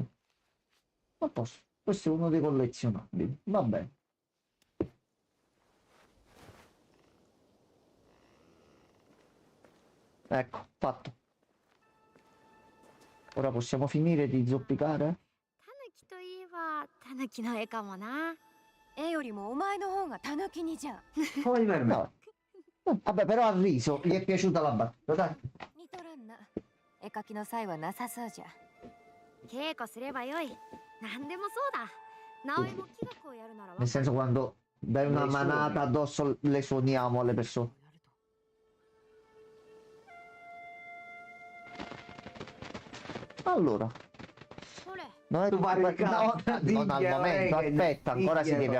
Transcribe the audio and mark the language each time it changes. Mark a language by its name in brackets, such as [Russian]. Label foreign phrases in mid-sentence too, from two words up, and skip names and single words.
[Italian] A posto. Questo è uno dei collezionabili. Va bene. Ecco, fatto. Ora possiamo finire di zoppicare? [Japanese] タヌキといえばタヌキの絵かもな。絵よりもお前の方がタヌキにじゃん。 [Italian] Poi per me. No. Vabbè, però ha riso. Gli è piaciuta la battuta, dai. [Japanese] 似とらんな。絵描きの際はなさそうじゃ。稽古すればよい。何でもそうだ。直江も気学をやるなら。 [Italian] Nel senso, quando dai una Le suoni. manata addosso, le suoniamo alle persone. Allora, no, Tu fai il cazzo, non al diglielo, momento, aspetta, ancora si diglielo.